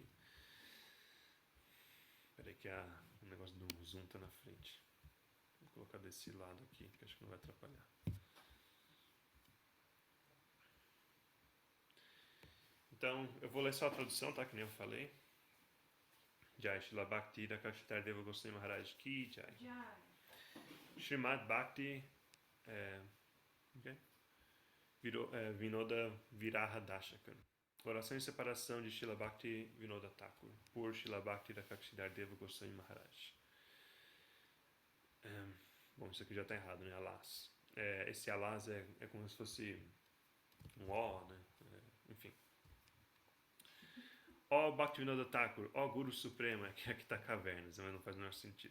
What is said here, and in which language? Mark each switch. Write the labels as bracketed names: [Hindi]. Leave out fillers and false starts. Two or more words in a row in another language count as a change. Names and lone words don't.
[Portuguese] Espera aí que o negócio do zoom tá na frente. Vou colocar desse lado aqui, que acho que não vai atrapalhar. Então, eu vou ler só a tradução, tá? Que nem eu falei. [Hindi] Jai Srila Bhakti Rakshidhar Deva Goswami Maharaj Ki Jai. [Portuguese] Jai. Srimad Bhakti Vinoda Viraha Dashaka. Oração em separação de Srila Bhakti Vinoda Thakur por Srila Bhakti Rakshidhar Deva Goswami Maharaj. Bom, isso aqui já está errado, né? Alas. Esse alas é como se fosse um ó, né? Enfim. Ó Bhaktivinoda Thakur, ó Guru Supremo, aqui está cavernas, mas não faz o menor sentido.